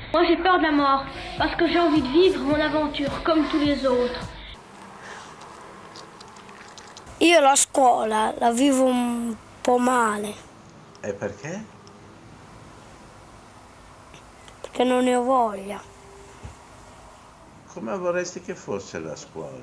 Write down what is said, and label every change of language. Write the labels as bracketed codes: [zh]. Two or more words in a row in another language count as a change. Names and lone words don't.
[fr] Moi j'ai peur de la mort, parce que j'ai envie de vivre mon aventure comme tous les autres. [it] Io la scuola la vivo un po' male. E perché? Perché non ne ho voglia. Come vorresti che fosse la scuola?